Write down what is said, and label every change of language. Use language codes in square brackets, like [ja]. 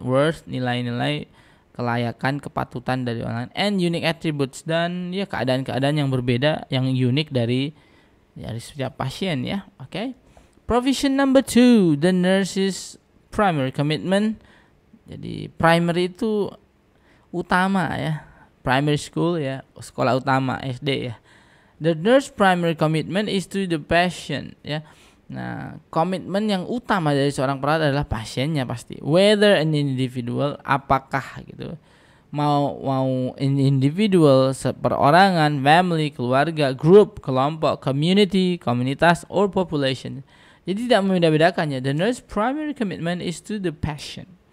[id] Worth, nilai-nilai, kelayakan, kepatutan dari orang lain, [en] and unique attributes, [id] dan ya keadaan-keadaan yang berbeda, yang unik dari setiap pasien ya. [en] Okay. Provision number 2, the nurse's primary commitment. [id] Jadi primary itu utama ya, primary school ya, sekolah utama SD ya. [en] The nurse primary commitment is to the patient ya. [id] Nah, komitmen yang utama dari seorang perawat adalah pasiennya pasti. [en] Whether an individual, [id] apakah gitu, mau individual, perorangan, [en] family, keluarga, group, kelompok, community, komunitas, or population. [id] Jadi tidak membeda-bedakannya. [en] The nurse primary commitment is to the patient.